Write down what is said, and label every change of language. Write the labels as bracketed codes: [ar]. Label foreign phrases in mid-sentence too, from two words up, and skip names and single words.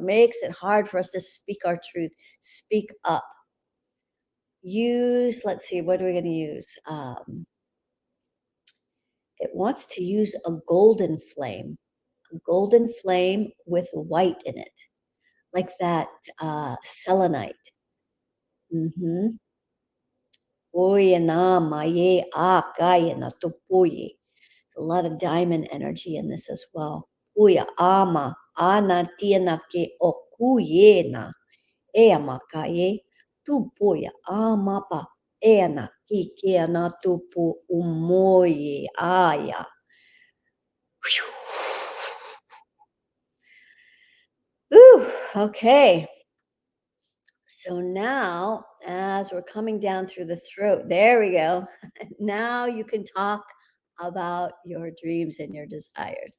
[en] Makes it hard for us to speak our truth, speak up. Use, let's see, what are we going to use? It wants to use a golden flame with white in it, like that selenite. Mhm. Oye na maye a kaya na tupuye. A lot of diamond energy in this as well. Uya ama ana tiena ke okuye na ea kaye tupuya ama pa ena ki ke na tupu umoye aya. Ooh, okay. So now, as we're coming down through the throat, there we go. Now you can talk about your dreams and your desires.